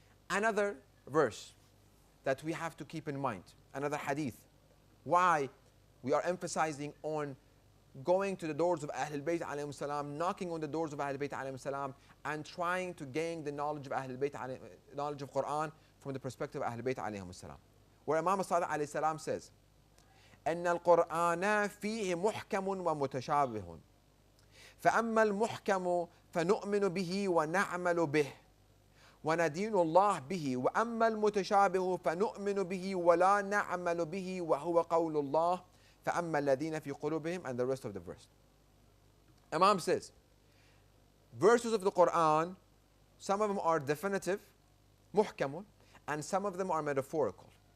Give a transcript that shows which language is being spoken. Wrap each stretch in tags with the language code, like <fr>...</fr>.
<en>Another verse that we have to keep in mind, another hadith, why we are emphasizing on going to the doors of Ahlul Bayt alayhim salam, knocking on the doors of Ahlul Bayt alayhim salam, and trying to gain the knowledge of Ahlul Bayt, knowledge of Quran from the perspective of Ahlul Bayt alayhim salam. Where Imam Sadiq alayhi salam says,</en> <ar>أن القرآن فيه محكم ومتشابه فأما المحكم فنؤمن به ونعمل به وندين الله به وأما المتشابه فنؤمن به ولا نعمل به وهو قول الله فأما الذين في قلوبهم,</ar> <en>and the rest of the verse. Imam says, verses of the Quran, some of them are definitive, محكم, and some of them are metaphorical.</en>